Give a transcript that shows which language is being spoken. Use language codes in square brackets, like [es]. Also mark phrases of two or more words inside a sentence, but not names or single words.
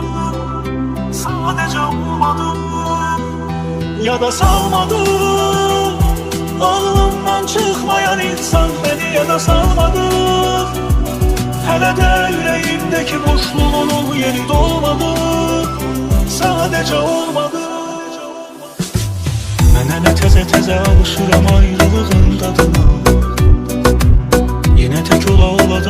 [tr] Sadece olmadım ya da salmadım. Ağlımdan çıkmayan insan beni ya da salmadı. Hele de yüreğimdeki boşluğun yeri dolmadı. Sadece olmadı. [az] Mən hələ təzə alışıram ayrılığın dadına. Yenə tək ola